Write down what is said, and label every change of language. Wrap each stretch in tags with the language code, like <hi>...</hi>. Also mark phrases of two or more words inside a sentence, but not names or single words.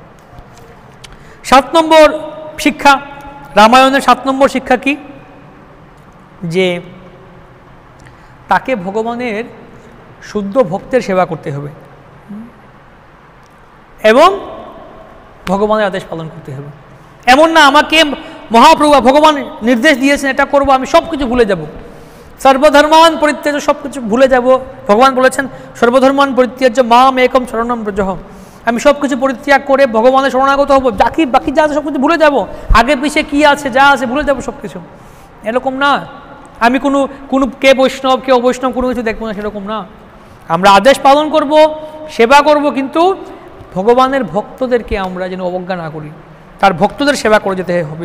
<bn>7 নম্বর শিক্ষা, রামায়ণের 7 নম্বর শিক্ষা কি, যে তাকে ভগবানের শুদ্ধ ভক্তের সেবা করতে হবে এবং ভগবানের আদেশ পালন করতে হবে। এমন না আমাকে মহাপ্রভু ভগবান নির্দেশ দিয়েছেন এটা করব, আমি সব কিছু ভুলে যাব,</bn> <sa>সর্বধর্মান পরিত্যাজ্য,</sa> <bn>সব কিছু ভুলে যাব। ভগবান বলেছেন</bn> <sa>সর্বধর্মান পরিত্যাজ্য মাম একম শরণম ব্রজঃ,</sa> <bn>আমি সব কিছু পরিত্যাগ করে ভগবানের শরণাগত হব, বাকি যা আছে সব কিছু ভুলে যাব, আগে পিছিয়ে কী আছে যা আছে ভুলে যাব সব কিছু। এরকম না, আমি কোনো কে বৈষ্ণব কে অবৈষ্ণব কোনো কিছু দেখবো না, সেরকম না। আমরা আদেশ পালন করব, সেবা করব, কিন্তু ভগবানের ভক্তদেরকে আমরা যেন অবজ্ঞা না করি, তার ভক্তদের সেবা করে যেতে হবে।</bn>